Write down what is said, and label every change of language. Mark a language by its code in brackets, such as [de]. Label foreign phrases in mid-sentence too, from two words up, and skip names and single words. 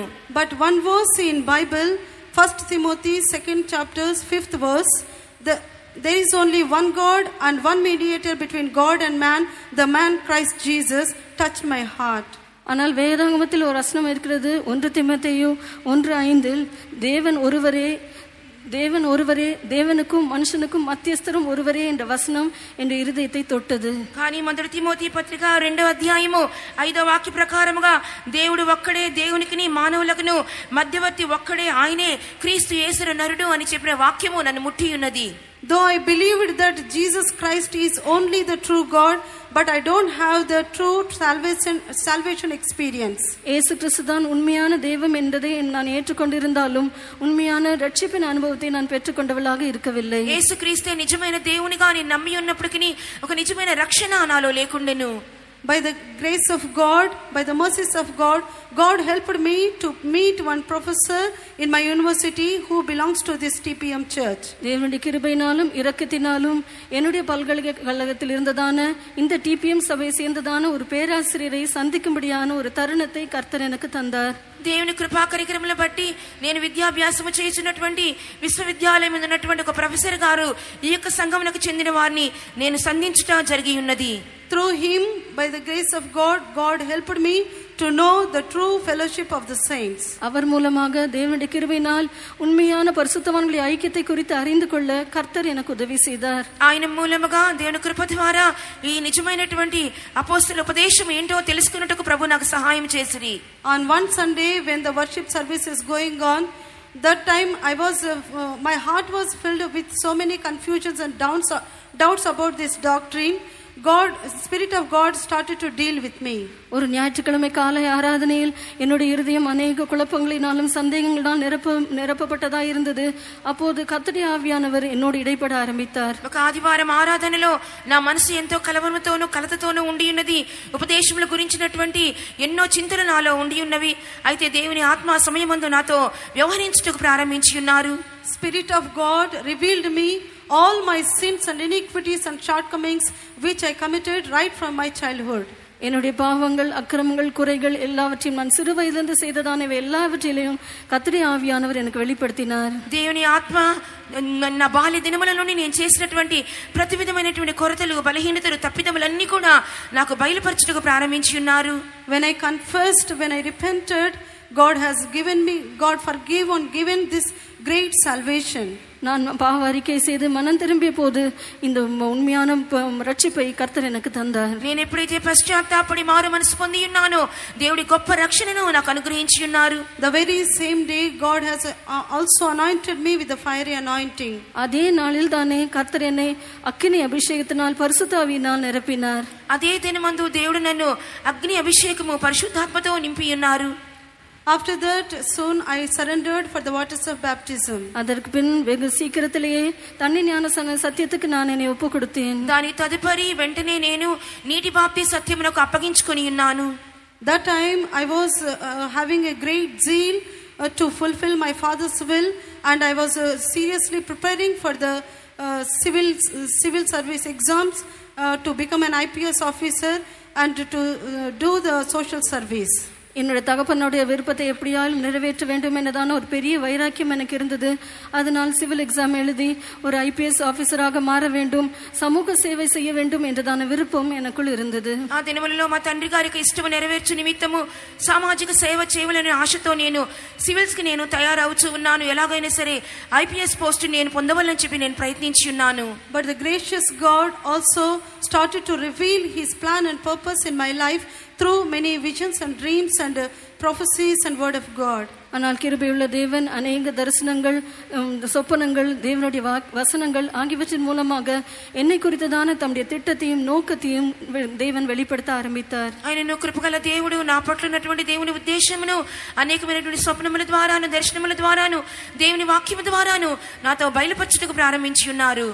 [en] But one verse in Bible, 1 Timothy 2nd chapter 5th verse, there is only one God and one mediator between God and man, the man Christ Jesus, touched my heart. [ta] ஆனால் வேதாகமத்தில் ஒரு வசனம் இருக்கிறது, 1 தீமோத்தேயு 1:5, தேவன் ஒருவரே, தேவனுக்கும் மனுஷனுக்கும் மத்தியஸ்தரும் ஒருவரே என்ற வசனம் என்ற இருதயத்தை தொட்டது. [te] కానీ మొదటి తిమోతి పత్రిక 2వ అధ్యాయము 5వ వాక్య ప్రకారముగా దేవుడు ఒక్కడే, దేవునికిని మానవులకును మధ్యవర్తి ఒక్కడే, ఆయనే క్రీస్తు యేసు నరుడు అని చెప్పిన వాక్యము నన్ను ముట్టి ఉన్నది. [en] Though I believed that Jesus Christ is only the true God, but I don't have the true salvation experience. [ta] இயேசு கிறிஸ்து தான் உண்மையான தெய்வம் என்பதை நான் ஏற்றுக்கொண்டிருந்தாலும் உண்மையான ரட்சிப்பின் அனுபவத்தை நான் பெற்றுக்கொண்டவளாக இருக்கவில்லை. [te] యేసు క్రీస్తే నిజమైన దేవునిగా నేను నమ్మి ఉన్నప్పటికీ ఒక నిజమైన రక్షణ నాలో లేకుండెను. [en] By the grace of God, by the mercies of God, God helped me to meet one professor in my university who belongs to this TPM church. [ta] தேவனுடைய கிருபையினாலும் இரக்கத்தினாலும் என்னுடைய பல்கலைக்கழகத்தில் இருந்ததான இந்த TPM சபையை சேர்ந்ததான ஒரு பேராசிரியரை சந்திக்கும்படியான ஒரு தருணத்தை கர்த்தர் எனக்கு தந்தார். [te] దేవుని కృపా కరికరముల బట్టి నేను విద్యాభ్యాసము చేస్తున్నటువంటి విశ్వవిద్యాలయం ఉన్నటువంటి ఒక ప్రొఫెసర్ గారు ఈ యొక్క సంఘమునకు చెందిన వారిని నేను సంధించుట జరిగి ఉన్నది. [en] Through him, by the grace of God, God helped me to know the true fellowship of the saints. [ta] அவர் மூலமாக தேவனுடைய கிருபையினால் உண்மையான பரிசுத்தவான்களுடைய ஐக்கியத்தை குறித்து அறிந்து கொள்ள கர்த்தர் எனக்கு உதவி செய்தார். [te] ఆయన మూలముగా దేవుని కృప ద్వారా ఈ నిజమైనటువంటి అపోస్తల ఉపదేశం ఏంటో తెలుసుకున్నట్టుకు ప్రభు నాకు సహాయం చేసిరి. [en] On one Sunday when the worship service is going on, that time my heart was filled with so many confusions and doubts about this doctrine. Spirit of God started to deal with me. [ta] ஒரு ஞாயிற்றுக்கிழமை காலை ஆராதனையில் என்னுடைய இருதயம் அநேக குழப்பங்களினாலும் சந்தேகங்களால் நிரப்பப்பட்டதா இருந்தது. அப்போது கர்த்தருடைய ஆவியானவர் என்னோடு இடைப்பட ஆரம்பித்தார். [te] ఒక ఆదివారం ఆరాధనలో నా మనసు ఎంతో కలవరముతోనూ కలతతోనూ ఉండి ఉన్నది. ఉపదేశముల గురించినటువంటి ఎన్నో చింతలు నాలో ఉండి ఉన్నవి. అయితే దేవుని ఆత్మ సమయమందు నాతో వ్యవహరించుటకు ప్రారంభించి ఉన్నారు. [en] Spirit of God revealed me all my sins and iniquities and shortcomings which I committed right from my childhood. [ta] என்னுடைய பாவங்கள், அக்கிரமங்கள், குறைகள் எல்லாவற்றையும் நான் சிறு வயதிலிருந்து செய்ததானவை எல்லாவற்றிலையும் கர்த்தருடைய ஆவியானவர் எனக்கு வெளிப்படுத்தினார். [te] దేవుని ఆత్మ నా బాల్య దినములలోని నేను చేసినటువంటి ప్రతి విధమైనటువంటి కొరతలు, బలహీనతలు, తప్పిదములన్నీ కూడా నాకు బయలుపరచుటకు ప్రారంభించి ఉన్నారు. [en] When I confessed, when I repented, God forgave and given this great salvation. [ta] நான் பாவ அறிக்கை செய்து மனம் திரும்பிய போது இந்த உண்மையான ரட்சிப்பை கர்த்தர் எனக்கு தந்தார். [te] నేను ఎప్పుడైతే పశ్చాత్తాపడి మారు మనసు పొంది ఉన్నానో దేవుడి గొప్ప రక్షణను నాకు అనుగ్రహించి ఉన్నారు. [en] The very same day God has also anointed me with the fiery anointing. [ta] அதே நாளில் தானே கர்த்தர் என்னை அக்கினி அபிஷேகத்தினால் பரிசுத்த ஆவியினால் நிரப்பினார். [te] అదే దినమందు దేవుడు నన్ను అగ్ని అభిషేకము పరిశుద్ధాత్మతో నింపి ఉన్నారు. [en] After that, soon I surrendered for the waters of baptism. [ta] அதற்கு பின் வெகு சீக்கிரத்திலேயே தண்ணி ஞானஸ்நான சத்தியத்துக்கு நான் என்னை ஒப்பு கொடுத்தேன். [te] దాని తదుపరి వెంటనే నేను నీటి బాప్తి సత్యమునకు అప్పగించుకొని ఉన్నాను. [en] That time I was having a great zeal to fulfill my father's will, and I was seriously preparing for the civil service exams to become an IPS officer and to do the social service. [ta] என்னுடைய தகப்பனுடைய விருப்பத்தை எப்படியாலும் நிறைவேற்ற வேண்டும் என்னதான ஒரு பெரிய வைராக்கியம் எனக்கு இருந்தது. அதனால் [en] civil exam [ta] எழுதி ஒரு IPS ஆபீசராக மாற வேண்டும், சமூக சேவை செய்ய வேண்டும் என்றதான விருப்பம் எனக்குள் இருந்தது. [te] ఆ దినములలో మా తండ్రి గారికి ఇష్టము నెరవేర్చు నిమిత్తము సామాజిక సేవ చేయాలనే ఆశతో నేను సివిల్స్ కి నేను తయారవుతూ ఉన్నాను. ఎలాగైనా సరే IPS పోస్ట్ నేను పొందవాలని చెప్పి నేను ప్రయత్నించి ఉన్నాను. [en] But the gracious God also started to reveal his plan and purpose in my life through many visions and dreams and prophecies and word of God. [ta] ஆனால் கிருபையுள்ள தேவன் அநேக தரிசனங்கள், சொப்பனங்கள், தேவனுடைய வசனங்கள் ஆகியவற்றின் மூலமாக என்னை குறித்ததான தம்முடைய திட்டத்தையும் நோக்கத்தையும் தேவன் வெளிப்படுத்த ஆரம்பித்தார். [te] ఆయనను కృపగల దేవుడు నా పట్ల ఉన్నటువంటి దేవుని ఉద్దేశమును అనేకమైనటువంటి స్వప్నముల ద్వారాను, దర్శనముల ద్వారాను, దేవుని వాక్యము ద్వారాను నాతో బయలుపరచుటకు ప్రారంభించి ఉన్నారు.